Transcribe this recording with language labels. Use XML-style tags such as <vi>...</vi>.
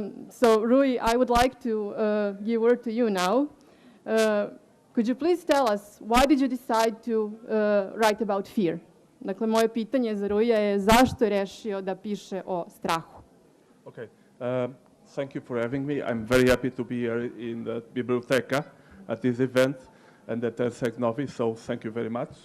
<en>So, Rui, I would like to give word to you now. Could you please tell us why did you decide to write about fear?</en> <sr>Dakle, moje pitanje za Ruija je zašto je rešio da piše o strahu?</sr> <en>Okay. Thank you for having me. I'm very happy to be here in the biblioteca at this event and at Herzeg Novi, so thank you very much.</en>